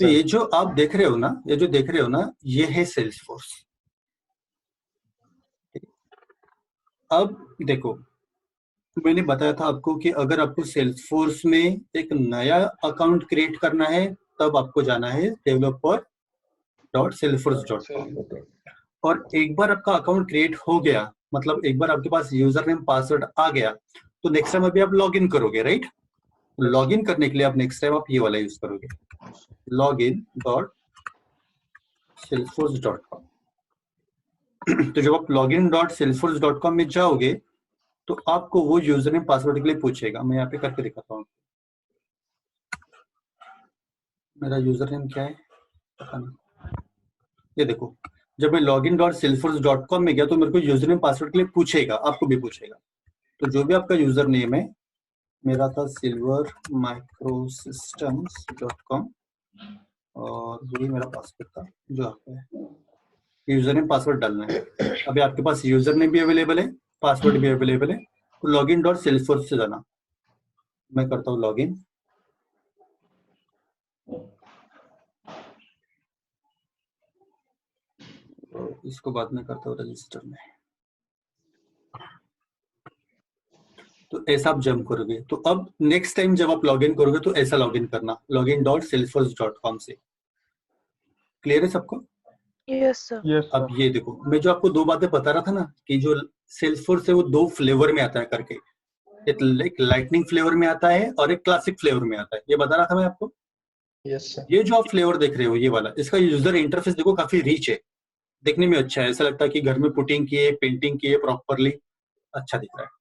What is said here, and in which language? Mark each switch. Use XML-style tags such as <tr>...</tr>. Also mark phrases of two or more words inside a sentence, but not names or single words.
<hi>तो ये जो आप देख रहे हो ना, ये जो देख रहे हो ना, ये है सेल्सफोर्स। अब देखो, मैंने बताया था आपको कि अगर आपको सेल्सफोर्स में एक नया</hi> <en>account create</en> <hi>करना है तब आपको जाना है developer.salesforce.com, और एक बार आपका</hi> <en>account create</en> <hi>हो गया, मतलब एक बार आपके पास</hi> <en>user name password</en> <hi>आ गया, तो</hi> <en>next time</en> <hi>अभी आप</hi> <en>log in</en> <hi>करोगे, राइट?</hi> <en>log in</en> <hi>करने के लिए आप</hi> <en>next time</en> <hi>आप ये वाला यूज करोगे, login.salesforce.com। तो जब आप login.salesforce.com में जाओगे तो आपको वो</hi> <en>user name password</en> <hi>के लिए पूछेगा। मैं यहाँ पे करके दिखाता हूँ। मेरा यूजर नेम क्या है पता नहीं, ये देखो, जब मैं login.salesforce.com में गया तो मेरे को</hi> <en>user name password</en> <hi>के लिए पूछेगा, आपको भी पूछेगा। तो जो भी आपका</hi> <en>user name</en> <hi>है, मेरा था silvermicrosystems.com और वही मेरा पासवर्ड था जो आपका है।</hi> <en>user name password</en> <hi>डालना है। अभी आपके पास</hi> <en>user name</en> <hi>भी अवेलेबल है, पासवर्ड भी अवेलेबल है, तो login.salesforce से जाना। मैं करता हूँ लॉगिन। इसको बाद में करता हूँ रजिस्टर में। तो ऐसा आप जंप करोगे। तो अब</hi> <en>next time</en> <hi>जब आप लॉगिन करोगे तो ऐसा लॉगिन करना, login.salesforce.com से। क्लियर है सबको?</hi> <en>Yes, sir. Yes, sir.</en> <hi>अब ये देखो, मैं जो आपको दो बातें बता रहा था ना कि जो सेल्सफोर्स है वो दो फ्लेवर में आता है करके, एक</hi> <en>lightning flavor</en> <hi>में आता है और एक</hi> <en>classic flavor</en> <hi>में आता है, ये बता रहा था मैं आपको।</hi> <en>Yes, sir.</en> <hi>ये जो आप फ्लेवर देख रहे हो ये वाला, इसका</hi> <en>user interface</en> <hi>देखो काफी रिच है, देखने में अच्छा है, ऐसा लगता है कि घर में पुटिंग की है, पेंटिंग की है, प्रॉपरली अच्छा दिख रहा है।</hi>